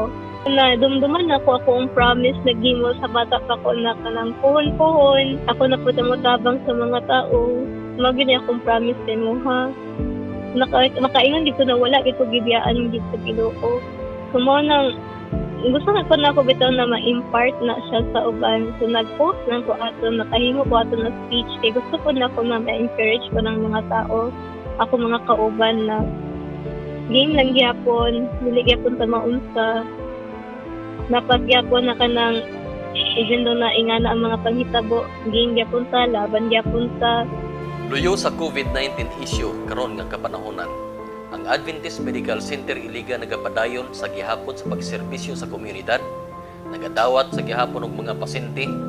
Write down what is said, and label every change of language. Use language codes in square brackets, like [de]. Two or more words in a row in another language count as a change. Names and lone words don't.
[ceb] Na dumduman ako ang promise na gimo sa bata pa ko na kanang puhon-puhon, ako na po tamutabang sa mga tao, magini akong promise kay mo ha. Makaingon dito na wala, ito gibiyaan dito sa Ginoo. Sumo nang gusto na ko na ako bitaw na ma-impart na siya sa uban. So nag-post na ko ato, nakahimo ko ato na speech. [tl] Kaya gusto ko na [ceb] ako na ma-encourage ko ng mga tao, ako mga kauban na game lang gyapon, dili gyapon ta maunsa. Dapat gyapon na kanang even though na ingana ang mga panghitabo, game gyapon ta, laban gyapon ta. Luyo sa COVID-19 issue karon nga kapanahonan. Ang Adventist Medical Center Iligan nagapadayon sa gihapon sa pagserbisyo sa komunidad, nagadawat sa gihapon og mga pasyente.